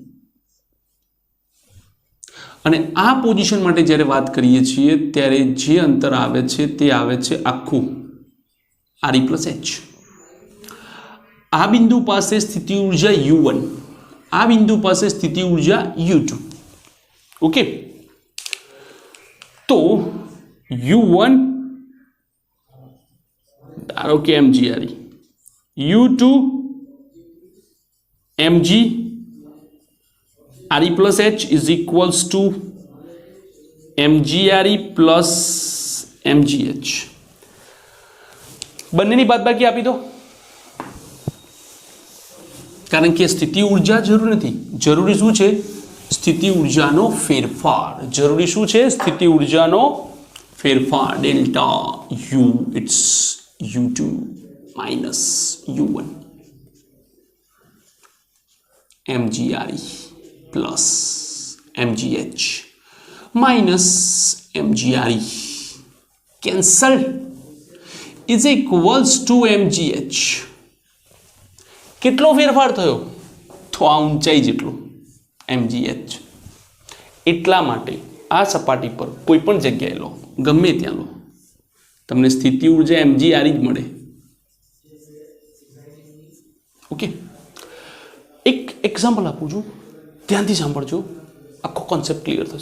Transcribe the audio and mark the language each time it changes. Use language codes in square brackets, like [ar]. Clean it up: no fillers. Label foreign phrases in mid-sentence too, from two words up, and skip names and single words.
[gu] અને આ પોઝિશન માટે જ્યારે વાત કરીએ છીએ ત્યારે જે અંતર આવે છે તે આવે છે આખું RE + H. આ બિંદુ પાસે સ્થિતિ ઉર્જા U1, આ બિંદુ પાસે સ્થિતિ ઉર્જા U2. ઓકે, તો U1 ધારો કે mgRE, U2 mg RE + H [en] is equals to mgRE plus mgH. [gu] બંનેની બાદબાકી આપી દો, કારણ કે સ્થિતિ ઉર્જા જરૂરી નથી. જરૂરી શું છે? સ્થિતિ ઉર્જાનો ફેરફાર. જરૂરી શું છે? સ્થિતિ ઉર્જાનો ફેરફાર. [en] delta U it's U2 minus U1 mgRE plus mgH minus mgRE cancel is equals to mgH. [gu] કેટલો ફેરફાર થયો? તો આ ઊંચાઈ જેટલો mgH. એટલા માટે આ સપાટી પર કોઈ પણ જગ્યાએ લો, ગમે ત્યાં લો, તમને સ્થિતિ ઉર્જા mgRE જ મળે. ઓકે, એક એક્ઝામ્પલ આપું છું, ધ્યાનથી સાંભળજો, આખો [en] concept clear [gu] થશે.